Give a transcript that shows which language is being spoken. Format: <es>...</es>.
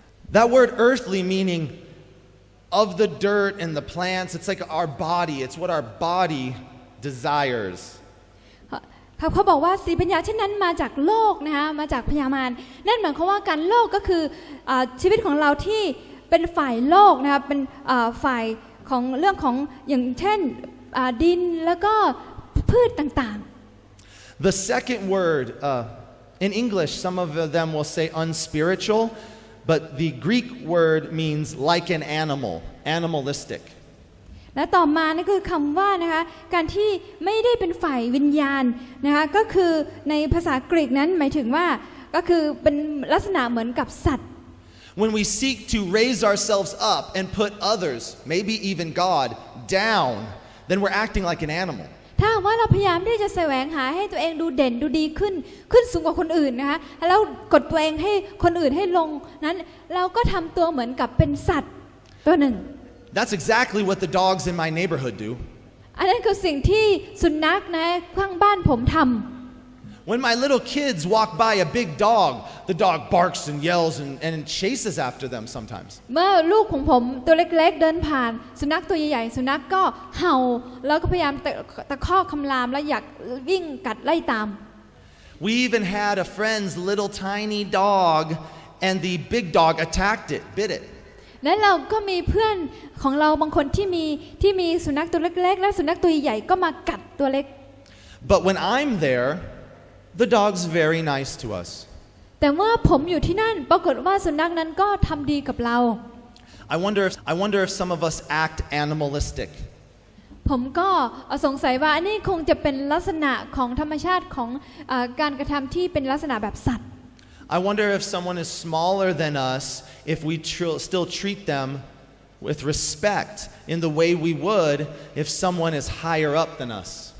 <en>That word earthly meaning of the dirt and the plants, it's like our body, it's what our body desires.</en> <th>เขาบอกว่าสติปัญญาเช่นนั้นมาจากโลกนะคะมาจากพยามารนั่นหมายความว่าการโลกก็คือชีวิตของเราที่เป็นฝ่ายโลกนะคะเป็นฝ่ายของเรื่องของอย่างเช่นดินแล้วก็พืชต่างๆ</th> <en>The second word in English, some of them will say unspiritual, but the Greek word means like an animal, animalistic.</en> <th>และต่อมานี่คือคำว่านะคะการที่ไม่ได้เป็นฝ่ายวิญญาณนะคะก็คือในภาษากรีกนั้นหมายถึงว่าก็คือเป็นลักษณะเหมือนกับสัตว์</th> <en>When we seek to raise ourselves up and put others, maybe even God, down, then we're acting like an animal.</en> <th>ถ้าว่าเราพยายามที่จะแสวงหาให้ตัวเองดูเด่นดูดีขึ้นสูงกว่าคนอื่นนะคะแล้วกดตัวเองให้คนอื่นให้ลงนั้นเราก็ทำตัวเหมือนกับเป็นสัตว์ตัวหนึ่ง</th> <en>That's exactly what the dogs in my neighborhood do.</en> <th>อันนั้นคือสิ่งที่สุนัขนะข้างบ้านผมทำ</th> <en>When my little kids walk by a big dog, the dog barks and yells and chases after them sometimes.</en> <th>เมื่อลูกของผมตัวเล็กๆเดินผ่านสุนัขตัวใหญ่ๆสุนัขก็เห่าแล้วก็พยายามตะคอกคำรามและอยากวิ่งกัดไล่ตาม</th> <en>We even had a friend's little tiny dog, and the big dog attacked it, bit it.</en> <th>และเราก็มีเพื่อนของเราบางคนที่มีสุนัขตัวเล็กๆและสุนัขตัวใหญ่ก็มากัดตัวเล็ก</th> <en>But when I'm there, the dog's very nice to us.</en> <th>แต่เมื่อผมอยู่ที่นั่นปรากฏว่าสุนัขนั้นก็ทำดีกับเรา</th> <en>I wonder if some of us act animalistic.</en> <th>ผมก็สงสัยว่าอันนี้คงจะเป็นลักษณะของธรรมชาติของการกระทำที่เป็นลักษณะแบบสัตว์</th> <en>I wonder if someone is smaller than us, if we still treat them with respect in the way we would if someone is higher up than us.</en>